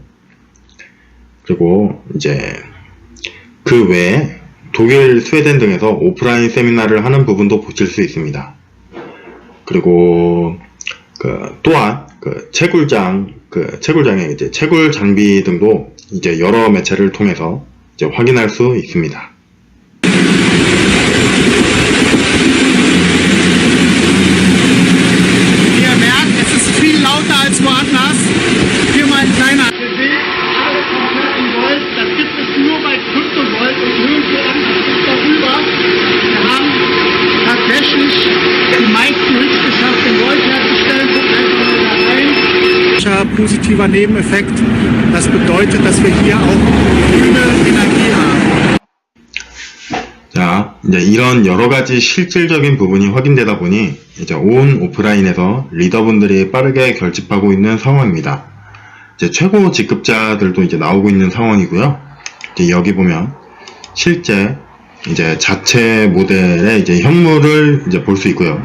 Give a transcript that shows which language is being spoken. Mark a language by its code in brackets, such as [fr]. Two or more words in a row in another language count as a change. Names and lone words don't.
[ko] 그리고 이제 그 외에 독일, 스웨덴 등에서 오프라인 세미나를 하는 부분도 보실 수 있습니다. 그리고 또한 채굴장의 이제 채굴 장비 등도 이제 여러 매체를 통해서 이제 확인할 수 있습니다. [de] Wie ihr merkt, es ist viel lauter als woanders. Hier mal ein kleiner. Ihr seht, alle komplett in Gold. Das gibt es nur bei Kryptogold und nirgendwo anders. Bis darüber. Wir haben tatsächlich die meisten Hits geschafft, den Gold herzustellen. Guckt einfach mal da rein. Positiver Nebeneffekt. Das bedeutet, dass wir hier auch grüne Energie haben. [ko] 자, 이제 이런 여러 가지 실질적인 부분이 확인되다 보니 이제 온 오프라인에서 리더분들이 빠르게 결집하고 있는 상황입니다. 이제 최고 직급자들도 이제 나오고 있는 상황이고요. 이제 여기 보면 실제 이제 자체 모델의 이제 현물을 이제 볼 수 있고요.